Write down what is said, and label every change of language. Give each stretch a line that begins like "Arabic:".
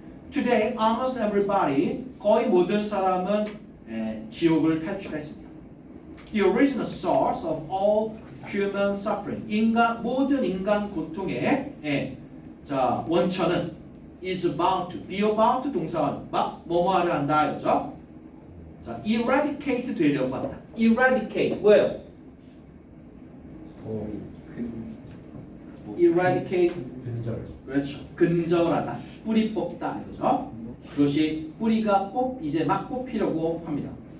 English: Today, almost everybody,
Korean: 거의 모든 사람은 지옥을 탈출했습니다.
English: The original source of all human suffering,
Korean: 모든 인간 고통의 자 원천은
English: is about to, be about to
Korean: 동사원 뭐뭐하려 한다 이거죠. 자, eradicate 되려고 한다. eradicate 뭐예요?
English: eradicate
Korean: 근절. 그렇죠. 근절하다. 뿌리 뽑다 이거죠. 그것이 뿌리가 이제 막 뽑히려고 합니다.